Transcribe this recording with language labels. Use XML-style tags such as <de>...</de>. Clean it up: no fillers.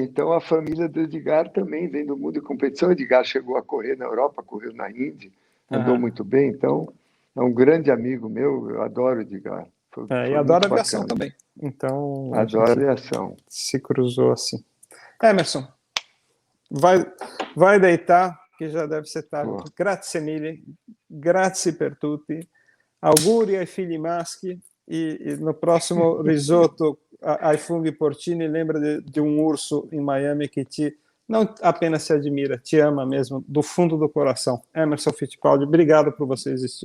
<pt>Então, a família do Edgar também vem do mundo de competição. O Edgar chegou a correr na Europa, correu na Índia, andou muito bem. Então, é um grande amigo meu, eu adoro o Edgar. E adoro aviação também. Então, adoro aviação. Se cruzou assim. Emerson, vai deitar, que já deve ser tarde.</pt> <it>Grazie mille, grazie per tutti. Auguri ai figli maschi e</it> <pt>no próximo risoto ai funghi porcini lembra de um urso em Miami que não apenas te admira, te ama mesmo, do fundo do coração. Emerson Fittipaldi, obrigado por você existir.</pt>